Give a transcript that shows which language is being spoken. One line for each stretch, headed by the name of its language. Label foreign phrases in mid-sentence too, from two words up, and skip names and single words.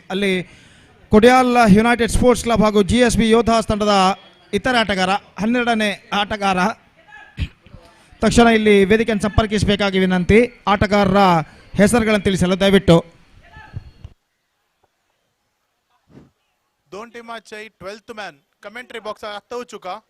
Kannada: Ali Kodial United Sports Club ಹಾಗೂ GSP Yodhas ತಂಡದ ಇತರ ಆಟಗಾರ 12ನೇ ಆಟಗಾರ ತಕ್ಷಣ ಇಲ್ಲಿ ವೇದಿಕೆಯನ್ನು ಸಂಪರ್ಕಿಸಬೇಕಾಗಿ ವಿನಂತಿ. ಆಟಗಾರರ ಹೆಸರುಗಳನ್ನು ತಿಳಿಸಲು ದಯವಿಟ್ಟು.
Marathi: दोन टीमांचे
English: 12th man commentary box
Marathi: आत्ता चुका.